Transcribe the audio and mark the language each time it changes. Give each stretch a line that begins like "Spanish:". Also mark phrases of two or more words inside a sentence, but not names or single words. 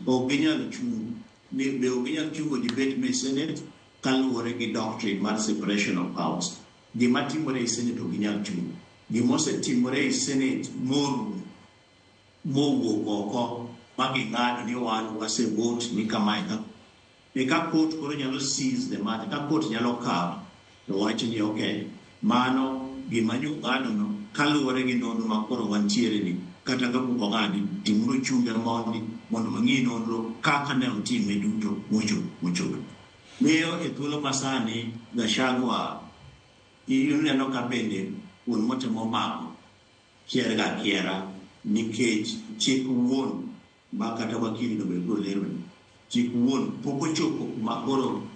Luo (Kenya and Tanzania): Ok ginyalo chungo ni be ok ginyalo chungo debate me Senate kaluwore gi doctrine mar
English: separation of powers.
Luo (Kenya and Tanzania): Gima timore e Senate ok ginyalo chungo. Gima osetimore e Senate mowuok oko ma ging'ado ni wan wasevote ni kamae ka e ka court koro nyalo
English: seize the matter
Luo (Kenya and Tanzania): ka court nyalo kawo to wacho ni okay mano gima ng'ado no kaluwore gi nonro ma koro wantiere ni kata ka pok ong'adi timro chunge mondo wang'i nonro kaka ne otime duto mochopo. Miyo e thuolo masani Gachagua ineno ka bende un motemo mako kiera nikech chik wuon ma kata wakili no be biro lero chik wuon pok ochopo ma koro